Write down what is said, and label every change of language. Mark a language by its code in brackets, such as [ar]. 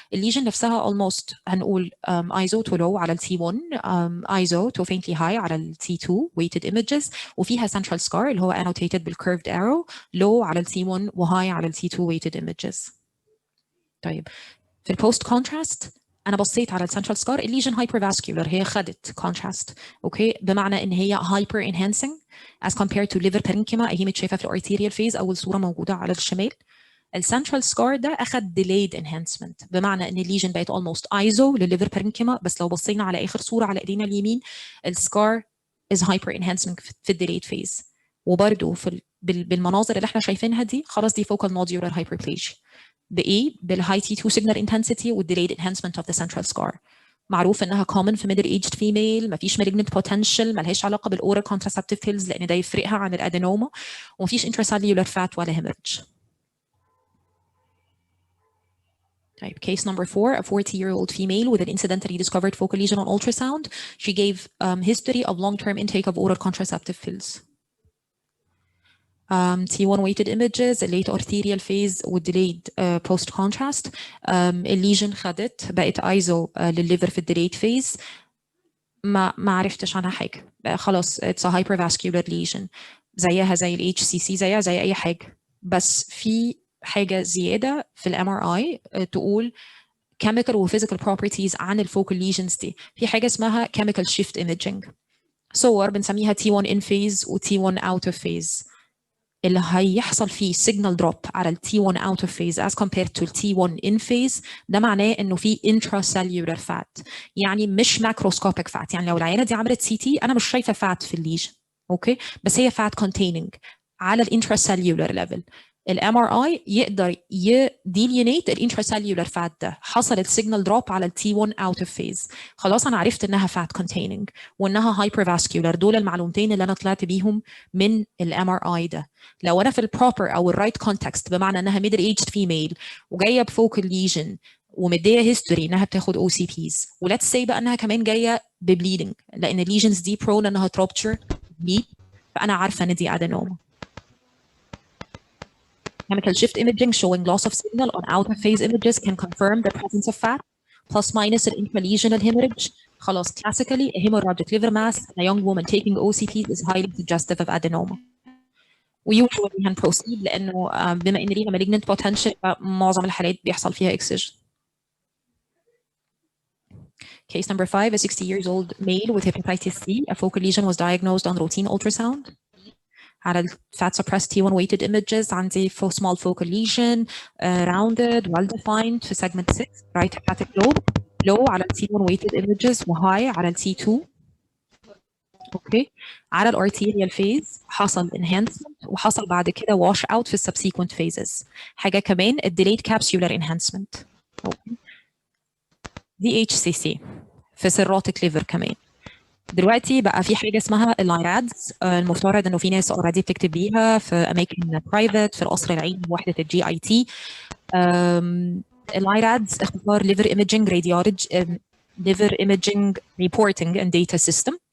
[ar] الليجن نفسها almost هنقول ISO to low على ال T1 ISO to faintly high على ال T2 weighted images، وفيها central scar اللي هو annotated بال curved arrow low على ال T1 و high على ال T2 weighted images. طيب في البوست كونتراست انا بصيت على السنترال سكار. الليجن هايبرفاسكولار، هي خدت كونتراست. اوكي. بمعنى ان هي هايبر انهانسنج [en] as compared to liver parenchyma [ar] اللي هي متشافه في الارتيريال فيز. اول صوره موجوده على الشمال. السنترال سكار ده اخد [en] delayed enhancement، [ar] بمعنى ان الليجن بقت almost ايزو للليفر parenchyma. بس لو بصينا على اخر صوره على ايدينا اليمين السكار [en] is hyper enhancing [ar] في الديليد فيز. وبرده في بالمناظر اللي احنا شايفينها دي خلاص دي focal nodular hyperplasia. بايه؟ بالهاي تي 2 سيجنال انتنسيتي والديليد انهانسمنت اوف ذا سنترال سكار. معروف انها common في [en] middle aged female، [ar] مفيش [en] malignant potential، [ar] ملهاش علاقه بالاورال contraceptive pills لان ده يفرقها عن الادينوما، ومفيش [en] intracellular fat [ar] ولا hemorrhage. [en] طيب case number 4, a 40-year-old female with an incidentally discovered focal lesion on ultrasound. She gave history of long-term intake of oral contraceptive pills. T1 weighted images, late arterial phase والdelayed post contrast. [ar] الليجن خدت بقت ايزو للليفر في الديليد فيز. ما عرفتش عنها حاجه. خلاص [en] it's a hypervascular lesion [ar] زيها زي ال HCC زيها زي اي حاجه. بس في حاجه زياده في الام ار اي تقول chemical و physical properties عن الفوكال lesions دي. في حاجه اسمها chemical shift imaging. صور بنسميها T1 in phase و T1 out of phase. اللي هيحصل فيه [en] signal drop [ar] على ال T1 out of phase [en] as compared to [ar] ال T1 in phase ده معناه انه في intracellular fat، يعني مش macroscopic fat. يعني لو العيانه دي عملت سي تي انا مش شايفه fat في الليجن. اوكي. بس هي fat containing على ال intracellular level. الام ار اي يقدر يديلينيت الانتراسيلولار فات ده. حصلت سيجنال دروب على التي 1 اوت اوف فيز، خلاص انا عرفت انها فات كونتيننج وانها هايبرفاسكولار. دول المعلومتين اللي انا طلعت بيهم من الام ار اي ده. لو انا في البروبر او الرايت كونتكست، بمعنى انها ميدل ايجد فيميل وجايه بفوكال ليجن ومديه هيستوري انها بتاخد او سي بيز، وليتس سي بقى انها كمان جايه ببليدنج لان الليجنز دي برون انها تروبتشر بليد، فانا عارفه ان دي ادينوما. [en] Chemical shift imaging showing loss of signal on out of phase images can confirm the presence of fat plus minus an intralesional hemorrhage. خلاص classically a hemorrhagic liver mass in a young woman taking OCPs is highly suggestive of adenoma. [ar] ويوجوالي هنبروسيد لانه بما ان لينا malignant potential معظم الحالات بيحصل فيها excision. [en] Case number 5, a 60 years old male with hepatitis C. A focal lesion was diagnosed on routine ultrasound. على fat suppressed T1 weighted images عندي small focal lesion rounded well defined في segment 6 right hepatic lobe low على T1 weighted images و high على T2. [ar] اوكي. على الارتيريال فيز حصل enhancement وحصل بعد كده wash out في [en] subsequent phases. [ar] حاجه كمان [en] delayed capsular enhancement. [ar] اوكي. DHCC في cirrhotic liver كمان. دلوقتي بقى في حاجه اسمها اللايرادز، المفترض انه في ناس اوريدي بتكتب بيها في اماكن برايفت في القصر العيني وحده الجي اي تي. اللايرادز اختصار ليفر ايمجنج ليفر ايمجنج ريبورتنج اند داتا سيستم.